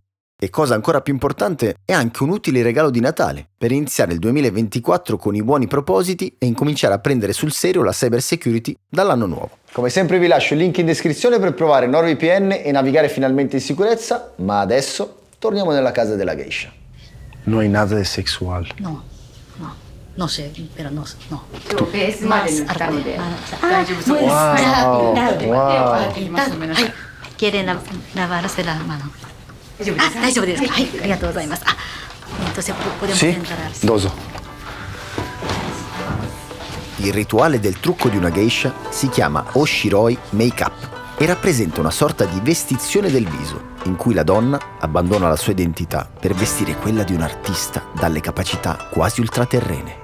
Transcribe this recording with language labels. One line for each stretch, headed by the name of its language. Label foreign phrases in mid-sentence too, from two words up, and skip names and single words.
Italian: E cosa ancora più importante, è anche un utile regalo di Natale, per iniziare il 2024 con i buoni propositi e incominciare a prendere sul serio la
English: cyber security
Italian: dall'anno nuovo. Come sempre vi lascio il link in descrizione per provare NordVPN e navigare finalmente in sicurezza, ma adesso torniamo nella casa della geisha.
Spanish: No hay nada de sexual. No sé, pero no.
Japanese: 今日ベースまで塗ったので大丈夫そうです。
Spanish: はい。Quieren lavarse las manos.
Japanese: 大丈夫ですか。はい、ありがとうございます。
Spanish: Entonces podemos entrar.
Japanese: Doso.
Italian: Il rituale del trucco di una geisha si chiama Oshiroi Makeup e rappresenta una sorta di vestizione del viso, in cui la donna abbandona la sua identità per vestire quella di un artista dalle capacità quasi ultraterrene.